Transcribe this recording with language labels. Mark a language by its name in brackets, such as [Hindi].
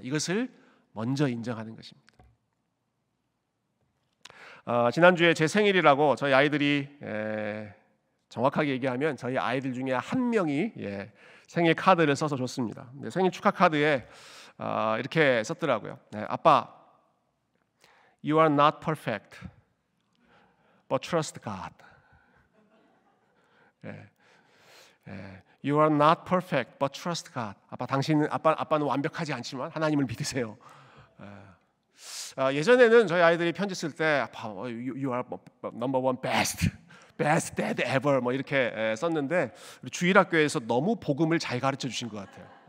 [Korean] 이것을 먼저 인정하는 것입니다. 지난주에 제 생일이라고 저희 아이들이 정확하게 얘기하면 저희 아이들 중에 한 명이 생일 카드를 써서 줬습니다. 생일 축하 카드에 이렇게 썼더라고요. [English] 아빠, you are not perfect, but trust God. You are not perfect, but trust God. [Korean] 아빠는 완벽하지 않지만 하나님을 믿으세요. 예전에는 저희 아이들이 편지 쓸 때 아빠, [English] you are number one best dad ever [Korean] 뭐 이렇게 썼는데 주일학교에서 너무 복음을 잘 가르쳐 주신 것 같아요.